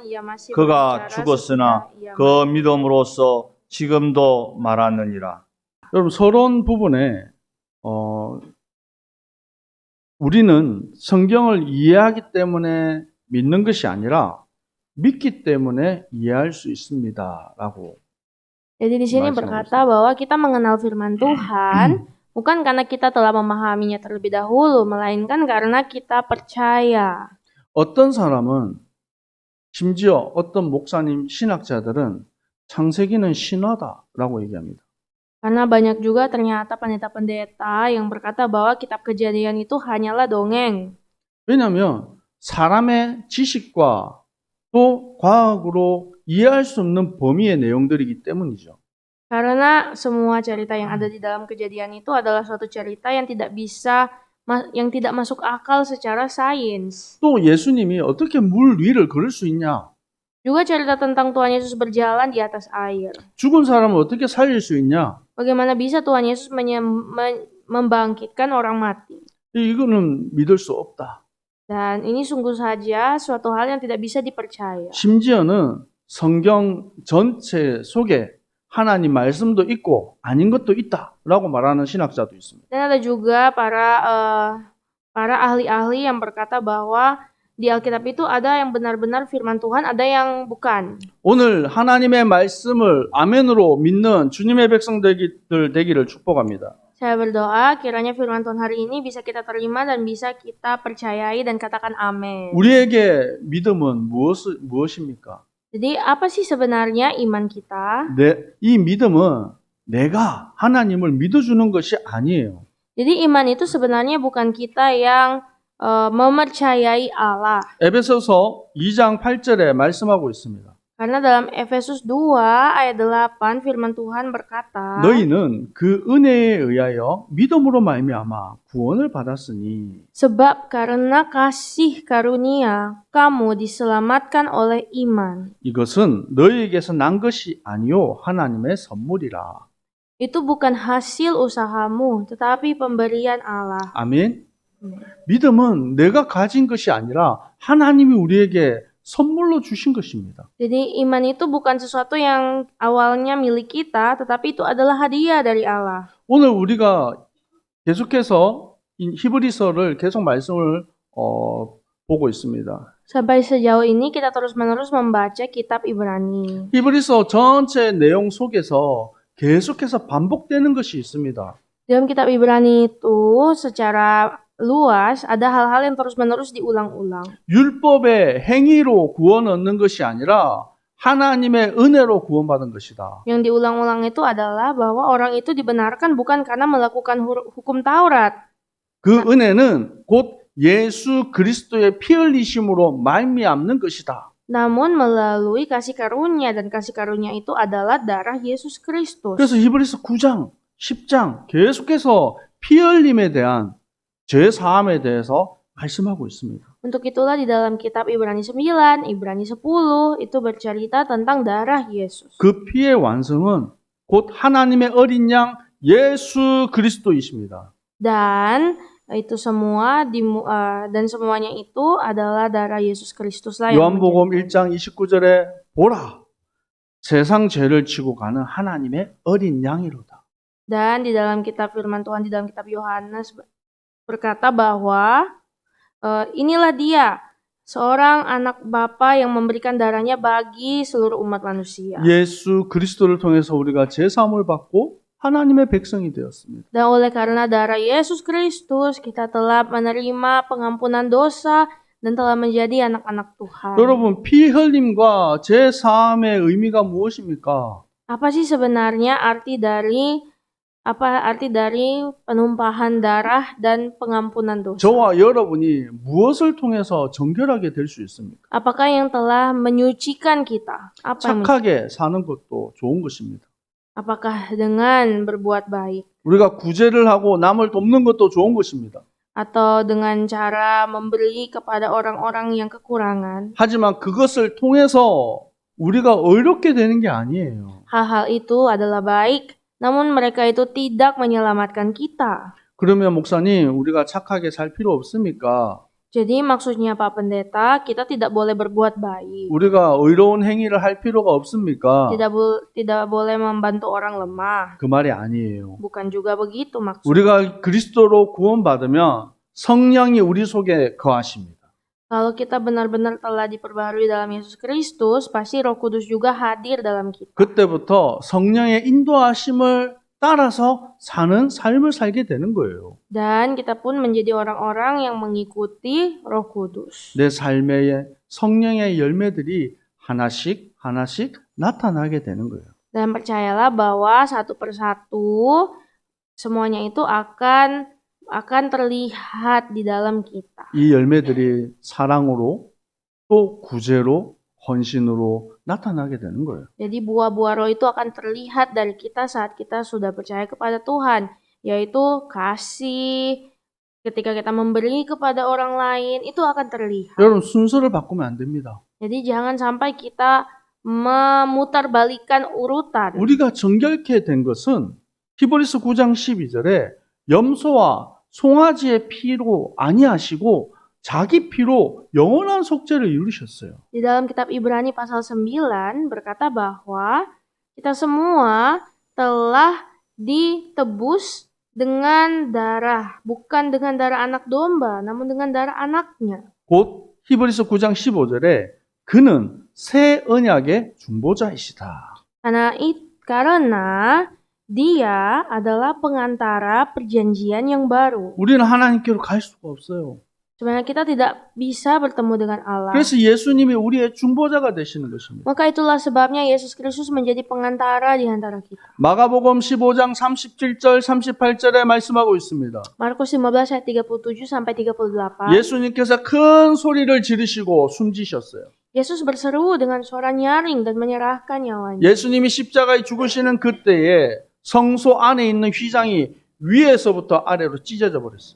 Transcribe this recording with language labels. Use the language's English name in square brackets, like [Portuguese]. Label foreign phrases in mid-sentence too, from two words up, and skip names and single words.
[Korean] 그가 죽었으나 그 믿음으로써 지금도 말하느니라. 여러분, 서론 부분에 우리는 성경을 이해하기 때문에 믿는 것이 아니라 믿기 때문에 이해할 수 있습니다라고. [Indonesian] Jadi di sini berkata bahwa kita mengenal firman Tuhan bukan karena kita telah memahaminya terlebih dahulu, melainkan karena kita percaya. [Korean] 어떤 사람은 심지어 어떤 목사님 신학자들은 창세기는 신화다라고 얘기합니다. [Indonesian] Karena banyak juga ternyata pendeta-pendeta yang berkata bahwa kitab Kejadian itu hanyalah dongeng. [Korean] 왜냐하면 사람의 지식과 또 과학으로 이해할 수 없는 범위의 내용들이기 때문이죠. [Indonesian] Karena semua cerita yang ada di dalam Kejadian itu adalah suatu cerita yang tidak masuk akal secara sains. [Korean] 또 예수님이 어떻게 물 위를 걸을 수 있냐? [Indonesian] Juga cerita tentang Tuhan Yesus berjalan di atas air. [Korean] 죽은 사람을 어떻게 살릴 수 있냐? [Indonesian] Bagaimana bisa Tuhan Yesus membangkitkan orang mati? [Korean] 이거는 믿을 수 없다. [Indonesian] Dan ini sungguh saja suatu hal yang tidak bisa dipercaya. [Korean] 심지어는 성경 전체 속에 하나님 말씀도 있고 아닌 것도 있다라고 말하는 신학자도 있습니다. [Indonesian] Dan ada juga para ahli-ahli yang berkata bahwa di Alkitab itu ada yang benar-benar firman Tuhan, ada yang bukan. [Korean] 오늘 하나님의 말씀을 아멘으로 믿는 주님의 백성들 되기를 축복합니다. [Indonesian] Saya berdoa kiranya firman Tuhan hari ini bisa kita terima dan bisa kita percayai dan katakan amin. [Korean] 우리에게 믿음은 무엇입니까? [Indonesian] Jadi apa sih sebenarnya iman kita? [Korean] 이 믿음은 내가 하나님을 믿어주는 것이 아니에요. [Indonesian] Jadi iman itu sebenarnya bukan kita yang mempercayai Allah. [Korean] 에베소서 2장 8절에 말씀하고 있습니다. [Indonesian] Karena dalam Efesus 2 ayat 8 firman Tuhan berkata, [Korean] 너희는 그 은혜에 의하여 믿음으로 말미암아 구원을 받았으니 [Indonesian] sebab karena kasih karunia kamu diselamatkan oleh iman. [Korean] 이것은 너희에게서 난 것이 아니요 하나님의 선물이라. [Indonesian] Itu bukan hasil usahamu, tetapi pemberian Allah. [Korean] 아멘. 믿음은 내가 가진 것이 아니라 하나님이 우리에게 선물로 주신 것입니다. [Indonesian] Jadi iman itu bukan sesuatu yang awalnya milik kita, tetapi itu adalah hadiah dari Allah. [Korean] 오늘 우리가 계속해서 히브리서를 계속 말씀을 보고 있습니다. [Indonesian] Sampai sejauh ini kita terus-menerus membaca kitab Ibrani. [Korean] 히브리서 전체 내용 속에서 계속해서 반복되는 것이 있습니다. [Indonesian] Dalam kitab Ibrani itu secara luas ada hal-hal yang terus-menerus diulang-ulang. [Korean] 율법의 행위로 구원 얻는 것이 아니라 하나님의 은혜로 구원받은 것이다. [Indonesian] Yang diulang-ulang itu adalah bahwa orang itu dibenarkan bukan karena melakukan hukum Taurat. [Korean] 그 은혜는 곧 예수 그리스도의 피 흘리심으로 말미암는 것이다. [Indonesian] Namun melalui kasih karunia, dan kasih karunia itu adalah darah Yesus Kristus. [Korean] 그래서 히브리서 9장, 10장 계속해서 피 흘림에 대한 죄 사함에 대해서 말씀하고 있습니다. [Indonesian] Untuk itulah di dalam kitab Ibrani 9, Ibrani 10 itu bercerita tentang darah Yesus. [Korean] 그 피의 완성은 곧 하나님의 어린 양 예수 그리스도이십니다. [Indonesian] Dan itu semua dan semuanya itu adalah darah Yesus Kristus lah yang [Korean] 요한복음 1장 29절에 보라 세상 죄를 지고 가는 하나님의 어린 양이로다. [Indonesian] Dan di dalam kitab firman Tuhan di dalam kitab Yohanes berkata bahwa inilah dia, seorang anak Bapa yang memberikan darahnya bagi seluruh umat manusia. [Korean] 예수 그리스도를 통해서 우리가 죄 사함을 받고 하나님의 백성이 되었습니다. [Indonesian] Dan oleh karena darah Yesus Kristus kita telah menerima pengampunan dosa dan telah menjadi anak-anak Tuhan. [Korean] 여러분, 피 흘림과 죄 사함의 의미가 무엇입니까? [Indonesian] Apa sih sebenarnya arti dari Apa arti dari penumpahan darah dan pengampunan dosa? 저와 여러분이 무엇을 통해서 정결하게 될 수 있습니까? Apakah yang telah menyucikan kita? Apa yang [Korean] 착하게 사는 것도 좋은 것입니다. [Indonesian] apakah dengan berbuat baik [Korean] 우리가 구제를 하고 남을 돕는 것도 좋은 것입니다. [Indonesian] atau dengan cara memberi kepada orang-orang yang kekurangan? [Korean] 하지만 그것을 통해서 우리가 의롭게 되는 게 아니에요. [Indonesian] Hal-hal itu adalah baik, namun mereka itu tidak menyelamatkan kita. [Korean] 그러면 목사님, 우리가 착하게 살 필요 없습니까? [Indonesian] Jadi maksudnya Pak Pendeta, kita tidak boleh berbuat baik. [Korean] 우리가 의로운 행위를 할 필요가 없습니까? [Indonesian] Tidak boleh membantu orang lemah. [Korean] 그 말이 아니에요. [Indonesian] Bukan juga begitu maksudnya. [Korean] 우리가 그리스도로 구원받으면 성령이 우리 속에 거하십니다. [Indonesian] Kalau kita benar-benar telah diperbarui dalam Yesus Kristus, pasti Roh Kudus juga hadir dalam kita. [Korean] 그때부터 성령의 인도하심을 따라서 사는 삶을 살게 되는 거예요. [Indonesian] Dan kita pun menjadi orang-orang yang mengikuti Roh Kudus. [Korean] 내 삶에 성령의 열매들이 하나씩 나타나게 되는 거예요. [Indonesian] Dan percayalah bahwa satu persatu semuanya itu akan terlihat di dalam kita. [Korean] 이 열매들이 사랑으로 또 구제로 헌신으로 나타나게 되는 거예요. [Indonesian] Jadi buah-buah roh itu akan terlihat dari kita saat kita sudah percaya kepada Tuhan, yaitu kasih. Ketika kita memberi kepada orang lain, itu akan terlihat. [Korean] 여러분 순서를 바꾸면 안 됩니다. [Indonesian] Jadi jangan sampai kita memutarbalikkan urutan. [Korean] 우리가 정결케 된 것은 히브리서 9장 12절에 염소와 송아지의 피로 아니하시고 자기 피로 영원한 속죄를 이루셨어요. [Indonesian] Di dalam kitab Ibrani pasal 9 berkata bahwa kita semua telah ditebus dengan darah, bukan dengan darah anak domba, namun dengan darah anaknya. [Korean] 곧 히브리서 9장 15절에 그는 새 언약의 중보자이시다. [Indonesian] Karena dia adalah pengantara perjanjian yang baru. [Korean] 우리는 하나님께로 갈 수가 없어요. [Indonesian] Sebenarnya kita tidak bisa bertemu dengan Allah. [Korean] 그래서 예수님이 우리의 중보자가 되시는 것입니다. [Indonesian] Maka itulah sebabnya Yesus Kristus menjadi pengantara di antara kita. [Korean] 마가복음 15장 37절 38절에 말씀하고 있습니다. [Indonesian] Markus 15 ayat 37 sampai 38. [Korean] 예수님께서 큰 소리를 지르시고 숨지셨어요. [Indonesian] Yesus berseru dengan suara nyaring dan menyerahkan nyawanya. [Korean] 예수님이 십자가에 죽으시는 그때에 성소 안에 있는 휘장이 위에서부터 아래로 찢어져 버렸어요.